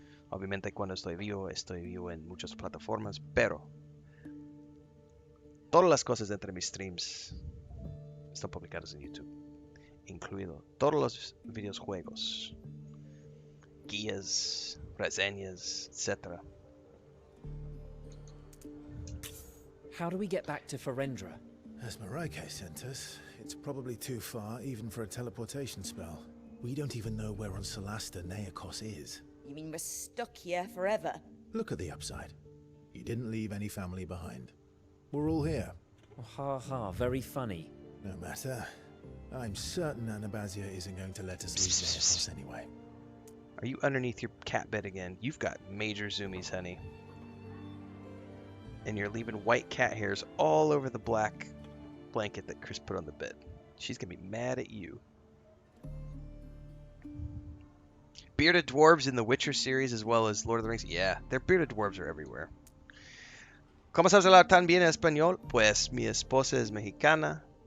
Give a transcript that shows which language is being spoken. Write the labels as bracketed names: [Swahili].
[Spanish] Obviamente cuando estoy vivo en muchas plataformas, pero todas las cosas entre mis streams están publicadas en YouTube, incluido todos los videojuegos, guías, reseñas, etc. [English] How do we get back to Ferendra? As Mareike sent us, it's probably too far even for a teleportation spell. We don't even know where on Solasta Neakos is. You mean we're stuck here forever? Look at the upside. You didn't leave any family behind. We're all here. Oh, ha ha, very funny. No matter. I'm certain Anabazia isn't going to let us leave Neakos anyway. Are you underneath your cat bed again? You've got major zoomies, honey. And you're leaving white cat hairs all over the black blanket that Chris put on the bed. She's gonna be mad at you. Bearded dwarves in the Witcher series as well as Lord of the Rings. Yeah, their bearded dwarves are everywhere. [Spanish] ¿Cómo sabes hablar tan bien español? Pues mi esposa es mexicana.